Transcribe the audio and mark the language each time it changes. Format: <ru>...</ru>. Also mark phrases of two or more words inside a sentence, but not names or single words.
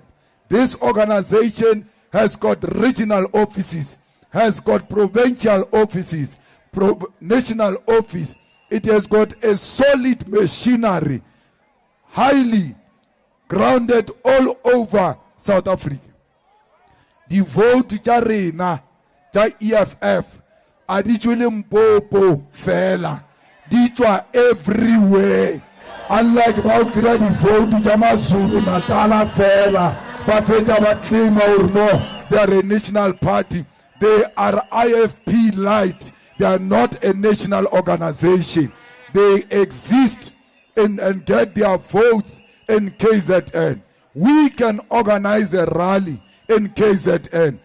<en>This organization has got regional offices, has got provincial offices, national office. It has got a solid machinery, highly grounded all over South Africa. The vote</en> <nso>tja rena tja EFF a di Dali Mpofu fela, di tswa everywhere.</nso> <en>Unlike about the vote</en> <nso>tja maZulu Natala fela,</nso> <en>but claim or no, they are a national party. They are IFP light. They are not a national organization. They exist and get their votes in KZN. We can organize a rally in KZN.</en>